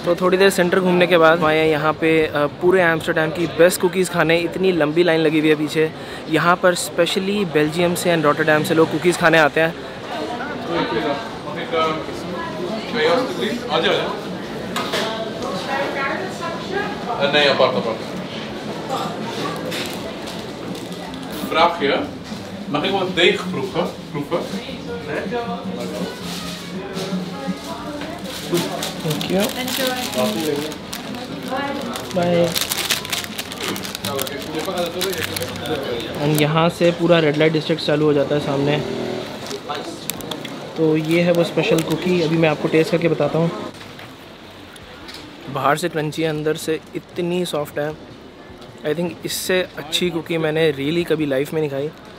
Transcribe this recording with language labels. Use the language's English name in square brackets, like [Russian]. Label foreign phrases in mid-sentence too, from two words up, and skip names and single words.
[Hindi] तो थोड़ी देर सेंटर घूमने के बाद आए यहाँ पे पूरे एम्स्टर्डम की [English] best cookies [Hindi] खाने। इतनी लंबी लाइन लगी हुई है पीछे। यहाँ पर स्पेशली बेल्जियम से एंड रॉटरडैम से लोग कुकीज़ खाने आते हैं। नहीं, [Dutch] apart. Vraagje, mag ik wat deeg proeven? [English] Thank you. Bye. [Hindi] एंड यहाँ से पूरा [English] red light district [Hindi] चालू हो जाता है सामने। तो ये है वो [English] special cookie, [Hindi] अभी मैं आपको टेस्ट करके बताता हूँ। बाहर से क्रंची है, अंदर से इतनी सॉफ्ट है। [English] I think [Hindi] इससे अच्छी कुकी मैंने रियली कभी लाइफ में नहीं खाई।